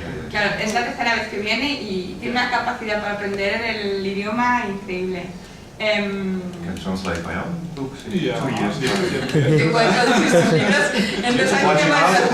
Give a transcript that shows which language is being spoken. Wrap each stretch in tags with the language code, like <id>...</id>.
<es>Claro, es la tercera vez que viene y tiene una capacidad para aprender el idioma increíble.</es> <en>Can translate my own books in 2 years.</en> <es>Que puede traducir sus libros en 2 años que más.</es>